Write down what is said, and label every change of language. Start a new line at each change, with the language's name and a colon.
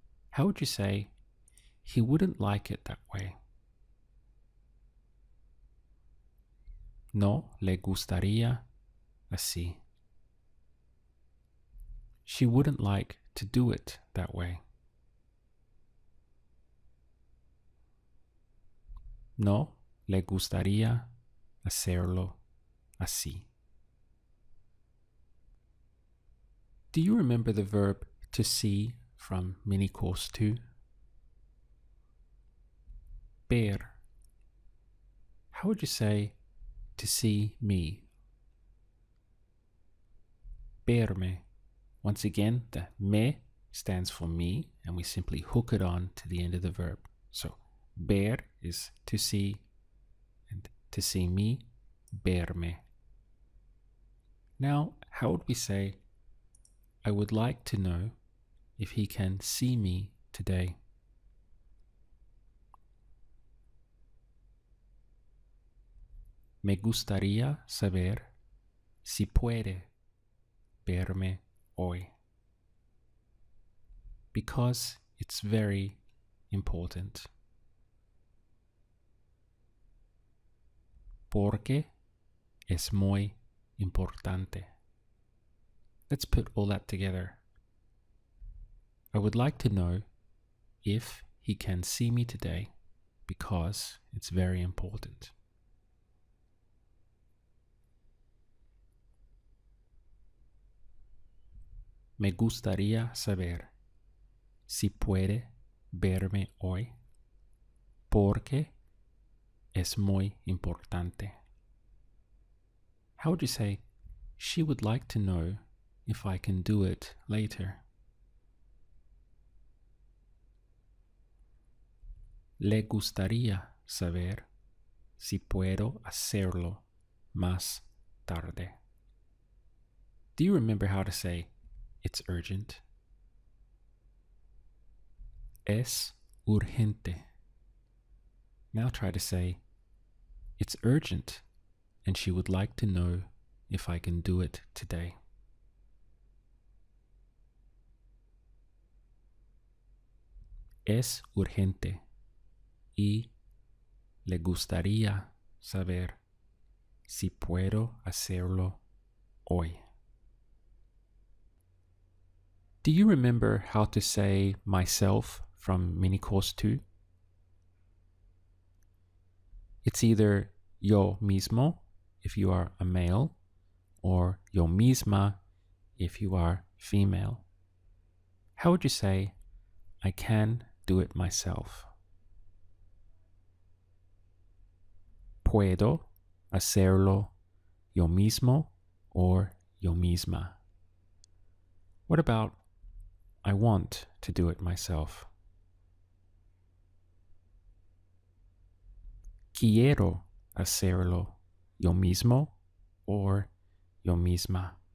English: How would you say he wouldn't like it that way?
Spanish: No le gustaría así.
English: She wouldn't like to do it that way.
Spanish: No le gustaría hacerlo así.
English: Do you remember the verb to see from mini course 2?
Spanish: Ver.
English: How would you say to see me?
Spanish: Verme.
English: Once again, the me stands for me, and we simply hook it on to the end of the verb. So, ver is to see, and to see me, verme. Now, how would we say, I would like to know if he can see me today?
Spanish: Me gustaría saber si puede verme hoy.
English: Because it's very important.
Spanish: Porque es muy importante.
English: Let's put all that together. I would like to know if he can see me today because it's very important.
Spanish: Me gustaría saber si puede verme hoy porque es muy importante.
English: How would you say, she would like to know if I can do it later?
Spanish: Le gustaría saber si puedo hacerlo más tarde.
English: Do you remember how to say, it's urgent?
Spanish: Es urgente.
English: Now try to say, it's urgent, and she would like to know if I can do it today.
Spanish: Es urgente y le gustaría saber si puedo hacerlo hoy.
English: Do you remember how to say myself from mini course 2? It's either
Spanish: yo mismo
English: if you are a male, or
Spanish: yo misma
English: if you are female. How would you say, I can do it myself?
Spanish: Puedo hacerlo yo mismo or yo misma.
English: What about I want to do it myself?
Spanish: Quiero hacerlo yo mismo or yo misma.